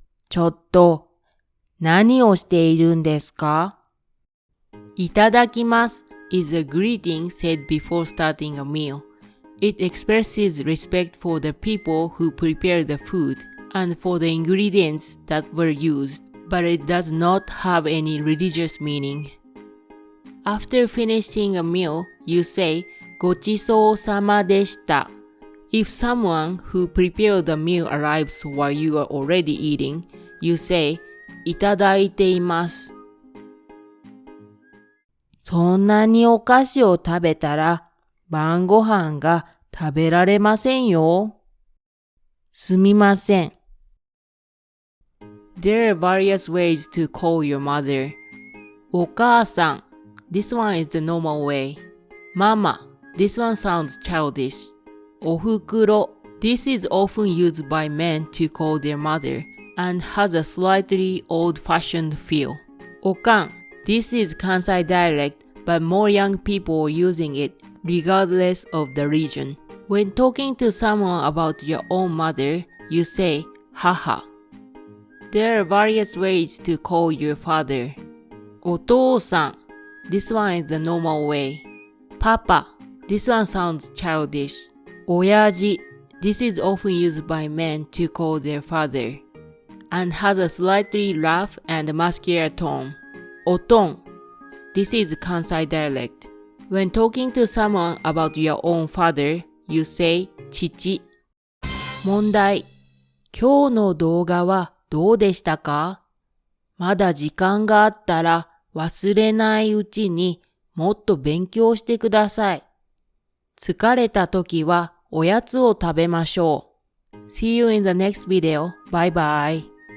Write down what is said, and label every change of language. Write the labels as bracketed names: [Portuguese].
[Japanese] ちょっと、何をしているんですか？ [English] いただきます is a greeting said before starting a meal. It expresses respect for the people who prepare the food and for the ingredients that were used, but it does not have any religious meaning. After finishing a meal, you say, ごちそうさまでした。 If someone who prepared the meal arrives while you are already eating, you say, いただいています。 [Japanese] そんなにお菓子を食べたら晩ご飯が食べられませんよ。すみません。 [English] There are various ways to call your mother. [Japanese] お母さん。 [English] This one is the normal way. Mama. This one sounds childish. [Japanese] おふくろ。 [English] This is often used by men to call their mother and has a slightly old-fashioned feel. [Japanese] おかん。 [English] This is Kansai dialect, but more young people are using it regardless of the region. When talking to someone about your own mother, you say, 母。 There are various ways to call your father. [Japanese] お父さん。 [English] This one is the normal way. [Japanese] パパ。 [English] This one sounds childish. [Japanese] 親父。 [English] This is often used by men to call their father and has a slightly rough and muscular tone. おとん。This is Kansai dialect. When talking to someone about your own father, you say 父。 [Japanese] 問題。今日の動画はどうでしたか？まだ時間があったら忘れないうちにもっと勉強してください。疲れた時はおやつを食べましょう。 [English] See you in the next video. Bye bye.